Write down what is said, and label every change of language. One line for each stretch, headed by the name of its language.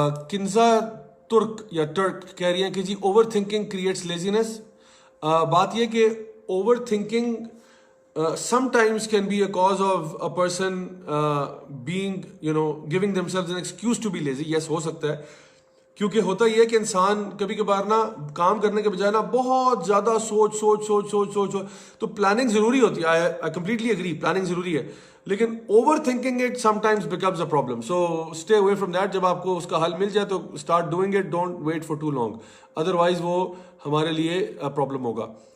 Urdu: کنزا ترک یا ٹرک کہہ رہی ہیں کہ جی
English: Overthinking creates laziness.
Urdu: بات یہ کہ
English: Overthinking sometimes can be a cause of a person being, giving themselves an excuse to be lazy.
Urdu: Yes, ہو سکتا ہے, کیونکہ ہوتا یہ ہے کہ انسان کبھی کبھار نا کام کرنے کے بجائے نا بہت زیادہ سوچ. تو پلاننگ ضروری ہوتی ہے.
English: I completely agree,
Urdu: پلاننگ ضروری ہے, لیکن
English: Overthinking it sometimes becomes a problem. So stay away from that.
Urdu: جب آپ کو اس کا حل مل جائے تو
English: start doing it, don't wait for too long, otherwise
Urdu: وہ ہمارے لیے پرابلم ہوگا.